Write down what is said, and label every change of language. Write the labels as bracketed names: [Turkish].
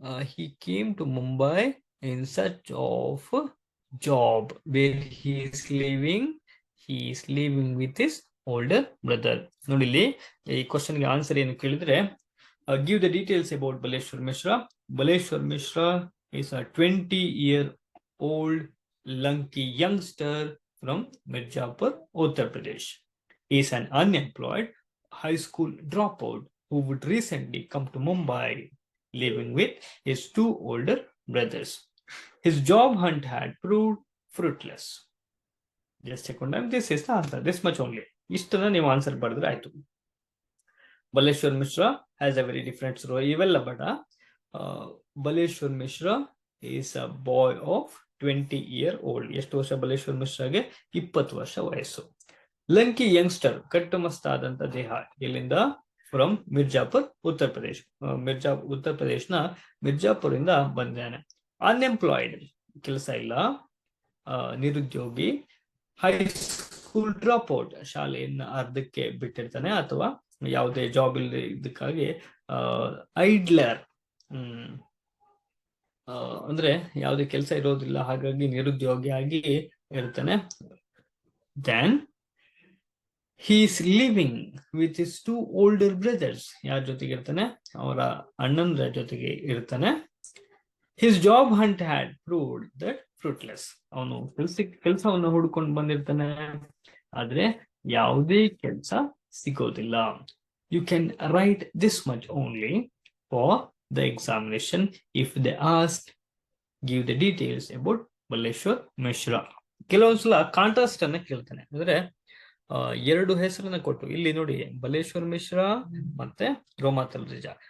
[English] He came to Mumbai in search of job. Where he is living? He is living with his older brother. [Kannada] ನೋಡಿ ಇಲ್ಲಿ ಈ question ಗೆ answer ಏನು ಕೇಳಿದ್ರೆ, [English] give the details about Baleshwar Mishra. Baleshwar Mishra is a 20-year-old Lanki youngster from Mirzapur, Uttar Pradesh. He is an unemployed high school dropout who would recently come to Mumbai, living with his two older brothers. His job hunt had proved fruitless. Just check one time. This is the answer. This much only. [Kannada] Ishtana ನೀವು answer ಬರೆದ್ರೆ ಆಯ್ತು. [English] Baleshwar Mishra has a very different story. [Kannada] ಇವೆಲ್ಲ ಬೇಡ. [English] Baleshwar Mishra is a boy of 20-year-old. [Kannada] ಎಷ್ಟು ವರ್ಷ Baleshwar Mishraಗೆ? 20 ವರ್ಷ ವಯಸ್ಸು. Lanki youngster, ಕಟ್ಟುಮಸ್ತಾದಂತ ದೇಹ. ಇಲ್ಲಿಂದ ಫ್ರಮ್ ಮಿರ್ಜಾಪುರ್, ಉತ್ತರ ಪ್ರದೇಶ್. ಉತ್ತರ ಪ್ರದೇಶನ ಮಿರ್ಜಾಪುರ್ ಇಂದ ಬಂದಿದ್ದಾನೆ. ಅನ್ಎಂಪ್ಲಾಯ್ಡ್, ಕೆಲಸ ಇಲ್ಲ, ನಿರುದ್ಯೋಗಿ. ಹೈಸ್ಕೂಲ್ ಡ್ರಾಪ್ ಔಟ್, ಶಾಲೆಯನ್ನ ಅರ್ಧಕ್ಕೆ ಬಿಟ್ಟಿರ್ತಾನೆ ಅಥವಾ ಯಾವುದೇ ಜಾಬ್ ಇಲ್ಲದೆ ಇದಕ್ಕಾಗಿ ಐಡ್ಲರ್, ಅಂದ್ರೆ ಯಾವುದೇ ಕೆಲಸ ಇರೋದಿಲ್ಲ, ಹಾಗಾಗಿ ನಿರುದ್ಯೋಗಿಯಾಗಿ ಇರ್ತಾನೆ. [English] Then he is living with his two older brothers. [Kannada] ಯಾರ ಜೊತೆಗೆ ಇರ್ತಾನೆ? ಅವರ ಅಣ್ಣನ ಜೊತೆಗೆ ಇರ್ತಾನೆ. [English] His job hunt had proved that fruitless. [Kannada] ಅವನು ಕೆಲಸವನ್ನು ಹುಡ್ಕೊಂಡು ಬಂದಿರ್ತಾನೆ, ಆದ್ರೆ ಯಾವುದೇ ಕೆಲಸ ಸಿಗೋದಿಲ್ಲ. [English] You can write this much only for the examination. If they ask, give the details about Baleshwar Mishra. [Kannada] ಕೆಲವೊಂದ್ಸಲ ಕಾಂಟ್ರಾಸ್ಟ್ ಅನ್ನ ಕೇಳ್ತಾನೆ, ಅಂದ್ರೆ ಎರಡು ಹೆಸರನ್ನ ಕೊಟ್ಟು, ಇಲ್ಲಿ ನೋಡಿ ಬಲೇಶ್ವರ್ ಮಿಶ್ರಾ ಮತ್ತೆ ರೋಮಾ ತಲ್ರೇಜಾ.